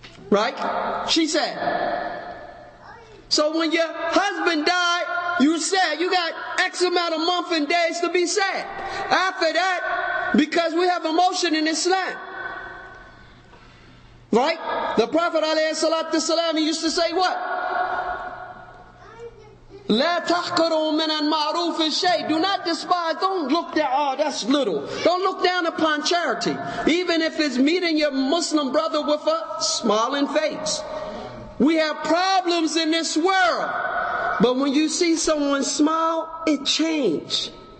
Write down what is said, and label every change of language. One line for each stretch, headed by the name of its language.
English: Right? She said. So when your husband died, you said you got X amount of months and days to be sad. After that, because we have emotion in Islam. Right? The Prophet ﷺ, he used to say what?
Arabic: لا تحقروا من المعروف شيء.
English: Do not despise, don't look down, oh that's little. Don't look down upon charity. Even if it's meeting your Muslim brother with a smiling face. We have problems in this world. But when you see someone smile, it changes.